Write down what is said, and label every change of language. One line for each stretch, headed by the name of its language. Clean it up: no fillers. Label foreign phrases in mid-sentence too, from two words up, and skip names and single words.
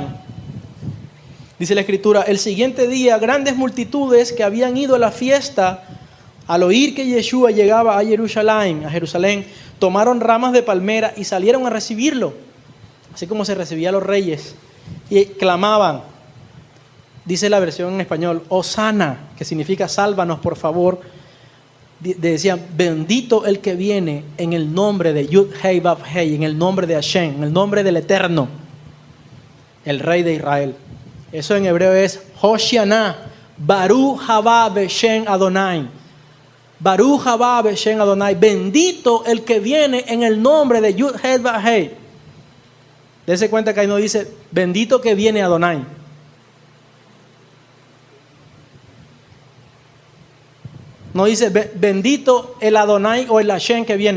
Spanish: Dice la Escritura, el siguiente día grandes multitudes que habían ido a la fiesta, al oír que Yeshua llegaba a Jerusalén, tomaron ramas de palmera y salieron a recibirlo, así como se recibía a los reyes, y clamaban, dice la versión en español, Hosana, que significa sálvanos por favor. Decían, bendito el que viene en el nombre de Yud-Hei Vav-Hei, en el nombre de Hashem, en el nombre del Eterno, el Rey de Israel. Eso en hebreo es
Hebrew: הושענא ברוך הבא בשם אדוני. ברוך הבא בשם אדוני.
Spanish: Bendito el que viene en el nombre de Yud-Hei Vav-Hei. Dese cuenta que ahí no dice, bendito que viene Adonai. No dice bendito el Adonai o el Hashem que viene.